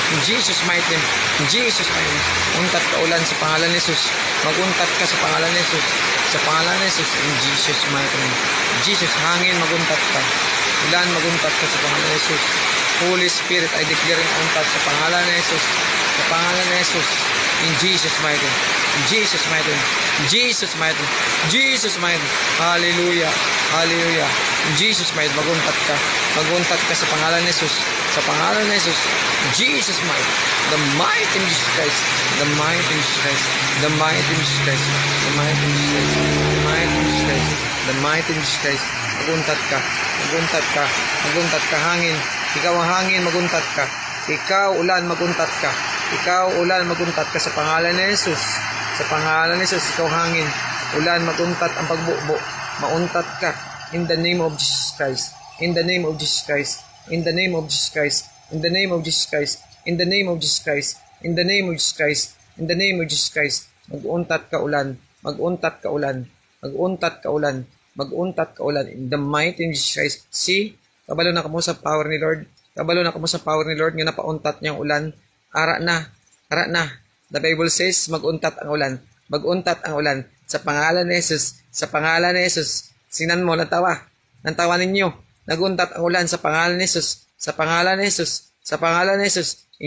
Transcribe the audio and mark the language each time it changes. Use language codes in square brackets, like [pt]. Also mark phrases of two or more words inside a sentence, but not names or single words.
[en] Jesus mighty name. In Jesus mighty name. [hil] Untat ka ulan sa pangalan ni Jesus. Maguntat ka sa pangalan ni Jesus. Sa pangalan ni Jesus. [en] In Jesus mighty name. [hil] Jesus, hangin, maguntat ka. Ulan, maguntat ka sa pangalan ni Jesus. [en] Holy Spirit, I declare [hil] ang untat sa pangalan ni Jesus. Sa pangalan ni Jesus. [en] In Jesus mighty name. In Jesus mighty name. In Jesus mighty name. Jesus mighty name. Hallelujah. Hallelujah. In Jesus mighty, [hil] maguntat ka. Maguntat ka sa pangalan ni Jesus. Sa pangalan ni Jesus. Jesus mighty. [en] The mighty in Jesus Christ. The mighty in Jesus Christ. The mighty in Jesus Christ. The mighty in Jesus Christ. The mighty in Jesus Christ. The mighty in Jesus Christ. [hil] Maguntat ka. Maguntat ka. Maguntat ka. Hangin. Ikaw ang hangin, maguntat ka. Ikaw, ulan, maguntat ka. Ikaw, ulan, maguntat ka sa pangalan ni Jesus. Sa pangalan ni Jesus, ikaw hangin. Ulan, maguntat ang pagbubo. Mauntat ka. [en] In the name of Jesus Christ. In the name of Jesus Christ. In the name of Jesus Christ. In the name of Jesus Christ. In the name of Jesus Christ. In the name of Jesus Christ. In the name of Jesus Christ. [hil] Mag-untat ka ulan. Mag-untat ka ulan. Mag-untat ka ulan. Mag-untat ka ulan. [en] In the mighty name of Jesus Christ. See? [hil] Kabalo na kamo sa power ni Lord. Kabalo na kamo sa power ni Lord nga napauntat niyang ulan. Ara na. Ara na. [en] The Bible says, [hil] mag-untat ang ulan. Mag-untat ang ulan. Sa pangalan ni Jesus. Sa pangalan ni Jesus. Sinan mo, natawa. Nantawa ninyo. Nag-untat ang ulan sa pangalan ni Jesus. Sa pangalan ni Jesus. Sa pangalan ni Jesus.